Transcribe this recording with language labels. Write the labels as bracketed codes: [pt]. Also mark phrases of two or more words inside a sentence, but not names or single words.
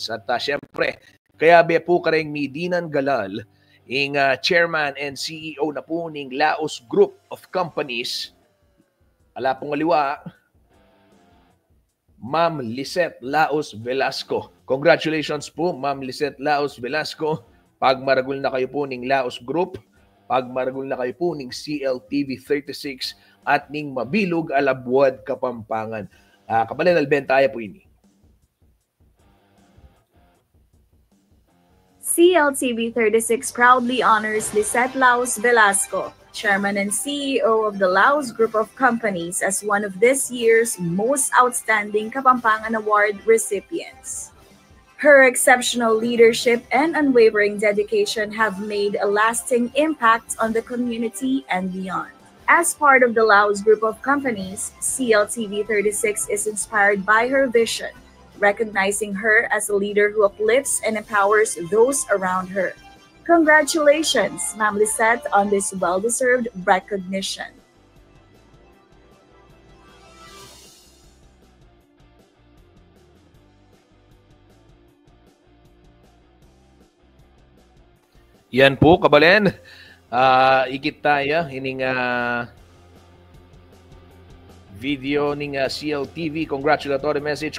[pam] At syempre, kaya be po kareng Midinan Galal, [en] Chairman and CEO [pam] na po ng Laos Group of Companies. Ala pong aliwa, Ma'am Lisette Laos Velasco. Congratulations po, Ma'am Lisette Laos Velasco. Pagmaragul na kayo po ng Laos Group, pagmaragul na kayo po ng CLTV 36 at ning Mabilog Alabuad Kapampangan. Kabalan albentaya po ini. [en] CLTV 36 proudly honors Lisette Laos Velasco, Chairman and CEO of the Laos Group of Companies, as one of this year's most outstanding Kapampangan Award recipients. Her exceptional leadership and unwavering dedication have made a lasting impact on the community and beyond. As part of the Laos Group of Companies, CLTV 36 is inspired by her vision, recognizing her as a leader who uplifts and empowers those around her. Congratulations, Ma'am Lisette, on this well-deserved recognition. [pam] Yan po, kabalen. Ikit tayo ining video ning CLTV congratulatory message.